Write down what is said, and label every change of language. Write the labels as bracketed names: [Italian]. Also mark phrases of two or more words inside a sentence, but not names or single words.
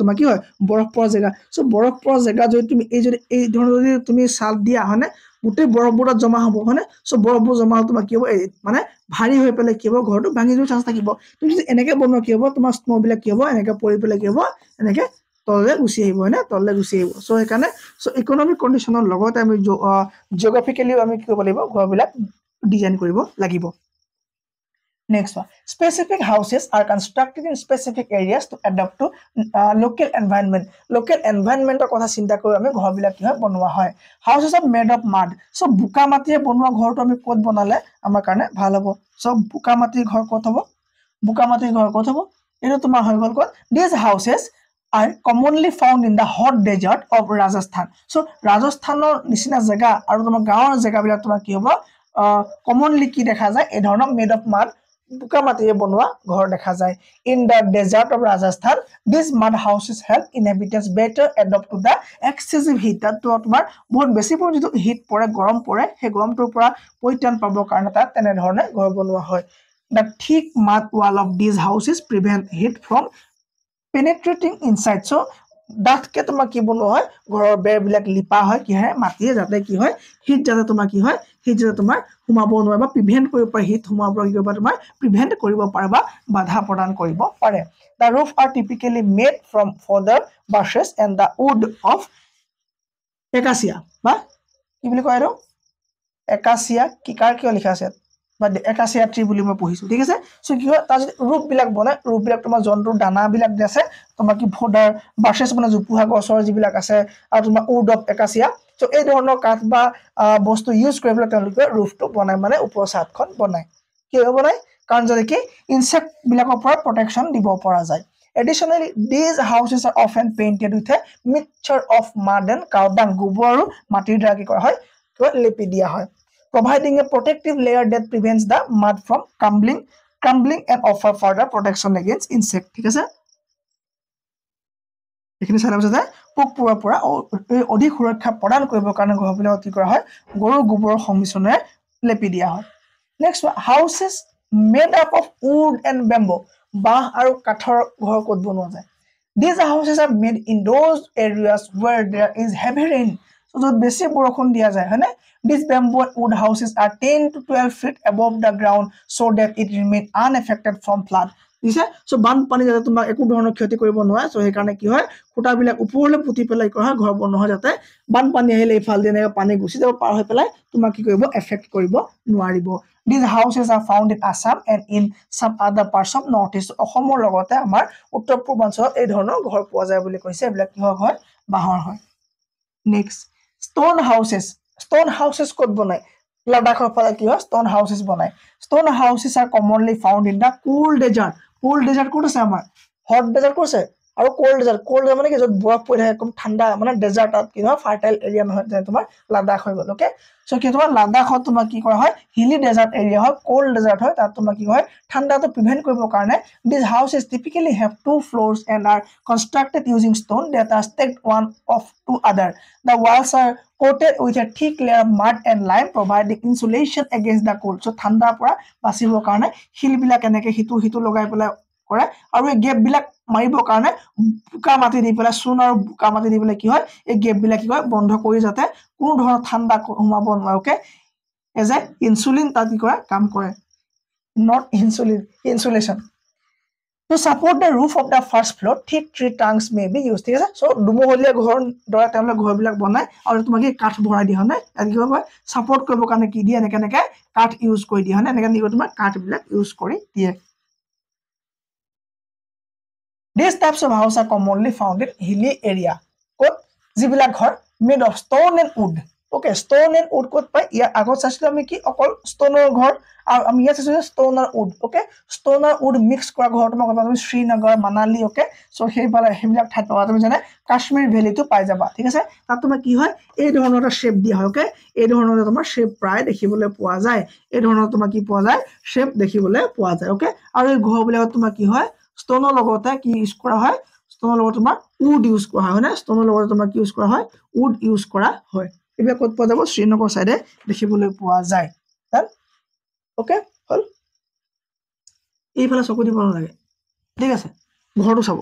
[Assamese] তোমাক কি হয় বৰফ পৰা জায়গা সো বৰফ পৰা জায়গা যদি তুমি এই ধৰণৰ যদি তুমি সাল দিয়া হনে গোটেই বৰফবোৰত জমা হ'ব হনে সো বৰফবোৰ জমা হ'ল তোমাক কি হ'ব মানে ভাৰী হৈ পেলাই কি হ'ব ঘৰটো ভাঙি যোৱাৰ চান্স থাকিব তুমি যদি এনেকে বনোৱা কি হ'ব তোমাৰ স্নো বিলাক কি হ'ব এনেকে পৰি পেলাই কি হ'ব এনেকে তললে গুচি আহিব হনে তললে গুচি আহিব সো সেইকাৰণে সো [English] economic conditionৰ [Assamese] লগতে আমি জিওগ্ৰাফিক্যালি আমি কি কৰিব লাগিব ঘৰবিলাক ডিজাইন কৰিব লাগিব [English] Next one. Specific houses are constructed in specific areas to adapt to local environment. Local environment [Assamese] কথা চিন্তা কৰি আমি ঘৰবিলাক কি হয় বনোৱা হয়. [English] Houses are made of mud. [Assamese] So বোকা মাটিয়ে বনোৱা ঘৰটো আমি ক'ত বনালে আমাৰ কাৰণে ভাল হ'ব. So বোকা মাটিৰ ঘৰ ক'ত হ'ব? বোকা মাটিৰ ঘৰ ক'ত হ'ব? এইটো তোমাৰ হৈ গ'ল ক'ত? [English] These houses are commonly found in the hot desert of Rajasthan. [Assamese] So ৰাজস্থানৰ নিচিনা জেগা আৰু তোমাৰ গাঁৱৰ জেগাবিলাক তোমাৰ কি হ'ব? Commonly কি দেখা যায়? এই ধৰণৰ [English] made of mud [Assamese] বোকা মাটিৰে বনোৱা ঘৰ দেখা যায়. [English] In the desert of Rajasthan, these mud houses help inhabitants better adapt to the excessive heat. [Assamese] তাত তোমাৰ বহুত বেছি পৰিমাণে যিটো হিট পৰে গৰম পৰে সেই গৰমটোৰ পৰা পৰিত্ৰাণ পাবৰ কাৰণে তাত তেনে ধৰণে ঘৰ বনোৱা হয়. [English] The thick mud wall of these houses prevent heat from penetrating inside. [Assamese] So ডাঠকে তোমাৰ কি বনোৱা হয় ঘৰৰ বেৰবিলাক লিপা হয় কি হয় মাটিয়ে যাতে কি হয় হিট যাতে তোমাৰ কি হয় হিট যাতে তোমাৰ সোমাব নোৱাৰে বা প্ৰিভেন্ট কৰিব পাৰে হিট সোমাব পৰা তোমাৰ প্ৰিভেন্ট কৰিব পাৰে বা বাধা প্ৰদান কৰিব পাৰে. [English] The roof are typically made from fodder bushes and the wood of acacia. [Assamese] বা কি বুলি কয় আৰু acacia কি কাৰ কিয় লিখা আছে বা [English] acacia tree [Assamese] বুলি মই পঢ়িছো ঠিক আছে. সো কি হয় তাৰ ৰূপ বিলাক বনাই ৰূপ বিলাক তোমাৰ জন্তুৰ দানা বিলাক আছে তোমাৰ কি [English] fodder bushes [Assamese] মানে জোপোহা গছৰ যিবিলাক আছে আৰু তোমাৰ [English] wood of acacia. [Assamese] সো এই ধৰণৰ কাঠ বা বস্তু ইউজ কৰি পেলাই তেওঁলোকে ৰূফটো বনাই মানে ওপৰৰ ছাদখন বনাই কিয় বনাই কাৰণ যদি কি ইনসেক্ট বিলাকৰ পৰা প্ৰটেকশন দিব পৰা যায়. [English] Additionally, these houses are often painted with a mixture of mud and cow dung. [Assamese] গোবৰ আৰু মাটিৰ দ্বাৰা কি কৰা হয় লেপি দিয়া হয়. [English] Providing a protective layer that prevents the mud from crumbling and offer further protection against insect. [Assamese] ঠিক আছে এখিনি চালা পিছতে পোক পৰুৱাৰ পৰা অধিক সুৰক্ষা প্ৰদান কৰিবৰ কাৰণে ঘৰবিলাক কি কৰা হয় গৰুৰ গোবৰৰ সংমিশ্ৰণে লেপি দিয়া হয়. [English] Next one, houses made up of wood and bamboo. [Assamese] বাঁহ আৰু কাঠৰ ঘৰ ক'ত বনোৱা যায়? [English] These houses are made in those areas where there is heavy rain. [Assamese] So য'ত বেছি বৰষুণ দিয়া যায় হয়নে? [English] These bamboo and wood houses are 10 to 12 feet above the ground so that it remain unaffected from flood. [Assamese] দিছে সো বানপানী যাতে তোমাক একো ধৰণৰ ক্ষতি কৰিব নোৱাৰে সো সেই কাৰণে কি হয় খুঁটাবিলাক ওপৰলৈ পুতি পেলাই কৰা হয় ঘৰ বনোৱা হয় যাতে বানপানী আহিলে ইফাল দিনে পানী গুচি যাব পাৰ হৈ পেলাই তোমাক কি কৰিব এফেক্ট কৰিব নোৱাৰিব. [English] These houses are found in Assam and in some other parts of Northeast. [Assamese] অসমৰ লগতে আমাৰ উত্তৰ পূৰ্বাঞ্চলত এই ধৰণৰ ঘৰ পোৱা যায় বুলি কৈছে এইবিলাক কি হয় বাঁহৰ হয়. নেক্সট [English] stone houses [Assamese] ক'ত বনায় লাডাখৰ ফালে কি হয় [English] stone houses [Assamese] বনায়. [English] Stone houses are commonly found in the cool desert. Cool desert [Assamese] ক'ত আছে আমাৰ [English] hot desert [Assamese] ক'ত আছে আৰু [English] cold desert [Assamese] মানে কি য'ত বৰফ পৰি থাকে একদম ঠাণ্ডা মানে ডেজাৰ্টত কি হয় [English] fertile area [Assamese] নহয় যেনে তোমাৰ লাডাখ হৈ গ'ল ওকে. সো কি তোমাৰ লাডাখত তোমাৰ কি কৰা হয় [English] hilly desert area [Assamese] হয় [English] cold desert [Assamese] হয় তাত তোমাৰ কি হয় ঠাণ্ডাটো প্ৰিভেন্ট কৰিবৰ কাৰণে [English] these houses typically have 2 floors and are constructed using stone that are stacked one of to other. The walls are coated with a thick layer of mud and lime providing insulation against the cold. [Assamese] So ঠাণ্ডাৰ পৰা বাচিবৰ কাৰণে শিলবিলাক এনেকে হিটো লগাই পেলাই কৰে আৰু এই গেপ বিলাক মাৰিবৰ কাৰণে বোকা মাটি দি পেলাই চূণ আৰু বোকা মাটি দি পেলাই কি হয় এই গেপ বিলাক কি হয় বন্ধ কৰি যাতে কোনো ধৰণৰ ঠাণ্ডা সোমাব নোৱাৰে ওকে [English] as a insulin [Assamese] তাত কি কৰে কাম কৰে [English] not insulation. To support the roof of the first floor, thick tree trunks may be used. [Assamese] ঠিক আছে সো দুমহলীয়া ঘৰৰ দৰে তেওঁলোকে ঘৰবিলাক বনায় আৰু তোমাক কি কাঠ ভৰাই দিয়ে হয় কি হয় সাপোৰ্ট কৰিবৰ কাৰণে কি দিয়ে এনেকে কাঠ ইউজ কৰি দিয়ে হয় এনেকে নিব তোমাৰ কাঠবিলাক ইউজ কৰি দিয়ে. [English] These types of houses are commonly found in hilly area. [Assamese] ক'ত যিবিলাক ঘৰ [English] made of stone and wood. [Assamese] Okay, [English] stone and wood [Assamese] ক'ত পায় ইয়াৰ আগত চাইছিলো আমি কি অকল ষ্টনৰ ঘৰ আৰু আমি ইয়াত চাইছিলো ষ্টন আৰু উড ওকে ষ্টন আৰু উড মিক্স কৰা ঘৰ তোমাক তুমি শ্ৰীনগৰ মানালী ওকে সো সেইবিলাক ঠাইত পাবা তুমি জানে কাশ্মীৰ ভেলীটো পাই যাবা ঠিক আছে তাত তোমাৰ কি হয় এই ধৰণৰ এটা শেপ দিয়া হয় ওকে এই ধৰণৰ তোমাৰ শেপ প্ৰায় দেখিবলৈ পোৱা যায় এই ধৰণৰ তোমাৰ কি পোৱা যায় শেপ দেখিবলৈ পোৱা যায় ওকে আৰু এই ঘৰবিলাকত তোমাৰ কি হয় ষ্টনৰ লগতে কি ইউজ কৰা হয় ষ্টনৰ লগত তোমাৰ উড ইউজ কৰা হয় না ষ্টনৰ লগত তোমাৰ কি ইউজ কৰা হয় উড ইউজ কৰা হয় এইবিলাক ক'ত পোৱা যাব শ্ৰীনগৰ সাইডে দেখিবলৈ পোৱা যায় ওকে হল এইফালে চকু দিব নালাগে ঠিক আছে ঘৰটো চাব.